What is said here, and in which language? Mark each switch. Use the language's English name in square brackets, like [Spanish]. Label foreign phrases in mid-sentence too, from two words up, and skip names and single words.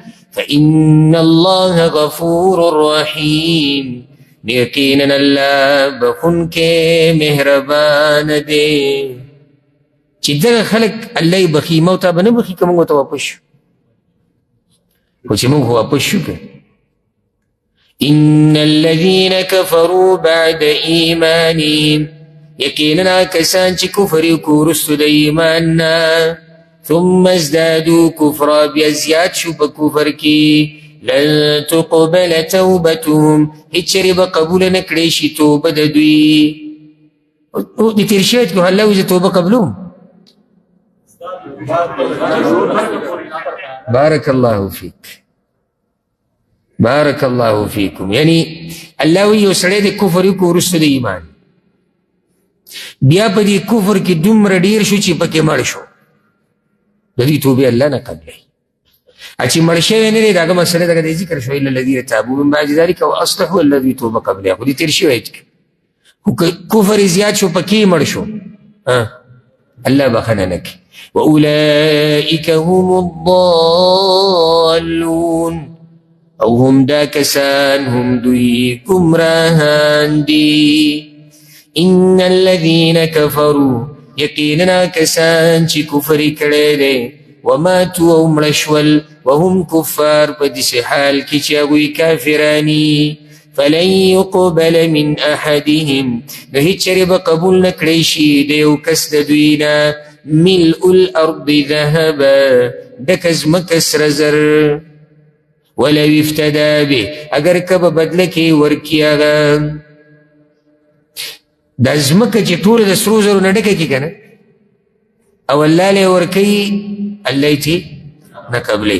[Arabic] فإن الله غفور رحیم، [Pashto] یقینا الله بخونکی مهربان دی. چې دغه خلک الله یې بخي، ما ته به نه بخي که موږ ورته واپس شو، خو چې موږ واپس شو که. [Arabic] ان الذين كفروا بعد ایمانهم، [Pashto] یقینا کسان چې کفر یې وکړو وروستو د ایمان نه، [Arabic] ثم ازدادوا کفرا، [Pashto] بیا زیات شو په کفر کې، [Arabic] لن تقبل توبتهم [Pashto] هیچ به قبول نکړی شي توبه د دوی. د تیر شوی کې الله وایي زه توبه قبلوم. [Arabic] بارك الله فيك بارك الله فيكم. [Pashto] یعنی الله وایي یو سړی د کفر وکړو وروسته د ایمان، بیا په دې کفر کې دومره ډېر شو چې پکې مړ شو، د دې توبې الله نه قبلوي. چې مړ شوی نه دی د هغه مسله دغه دی ذکر شو [Arabic] الا الذین تابوا من بعد ذلک واصلحوا [Pashto] الذي توبه قبله، خو دې تېر شوی خو کفر زیات شو پکې مړ شو الله بخنه نه کوي. [Arabic] واولئک هم الضالون [Pashto] او هم دا کسان هم دوی گمراهان دي. [Arabic] ان الذين كفروا [Pashto] یقینا کسان چې کفر کړی دی وماتوا او مړه شول [Arabic] وهم کفار [Pashto] په داسې حال کې چې هغوی کافراني [Arabic] فلن يقبل من احدهم [Pashto] نو هیڅ چېرې به قبول نه کړی شي د یو کس د دوی نه [Arabic] ملء الارض ذهبا [Pashto] ډکه ځمکه سره زر [Arabic] ولو افتدى به [Pashto] اگر که به بدله کې ورکي هغه دا ځمکه چې ټوله د سرو زرو نه ډکه کړي که نه او الله له ورکوي الله یې چې نه قبلوي.